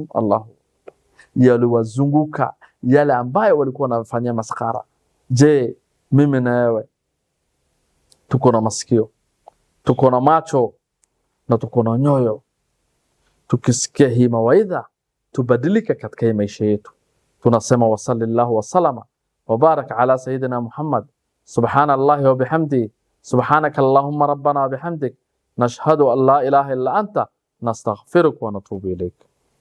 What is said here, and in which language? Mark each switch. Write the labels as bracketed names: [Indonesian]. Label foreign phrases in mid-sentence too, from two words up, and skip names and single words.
[Swahili] Allahu, yaliwazunguka yale ambayo walikuwa wanafanyia maskara. Je, mimi na wewe tuko na masikio, tuko na macho na tuko na nyoyo? Tukisikia hii mawaidha tubadilika katika hii maisha yetu. [Arabic] Tunasema وصلى الله وسلم وبارك على سيدنا محمد. سبحان الله وبحمده، سبحانك اللهم ربنا وبحمدك، نشهد أن لا إله إلا أنت، نستغفرك ونتوب إليك.